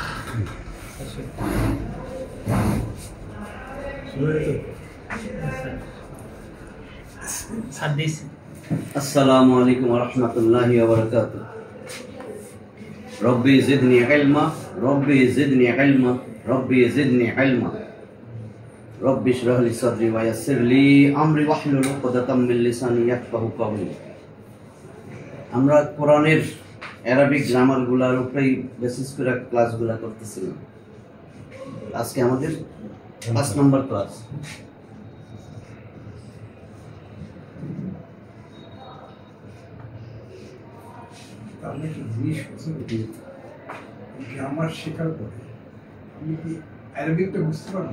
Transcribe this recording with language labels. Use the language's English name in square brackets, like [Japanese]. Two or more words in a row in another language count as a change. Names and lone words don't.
[Arabic] السلام عليكم ورحمة الله وبركاته. رب زدني علما، رب زدني علما، رب زدني علما، رب اشرح لي صدري ويسر لي أمري واحلل عقدة من لساني يفقهوا قولي. [Bangla] আমরা কোরআনের অ্যারাবিক গ্রামারগুলোর উপরেই বেসিস করে ক্লাসগুলো করতেছিলাম। আজকে আমাদের 5 নম্বর ক্লাস। আমি একটা জিনিস বুঝতে গ্রামার শেখার পরে আমি কি অ্যারাবিকটা বুঝতে পারবো?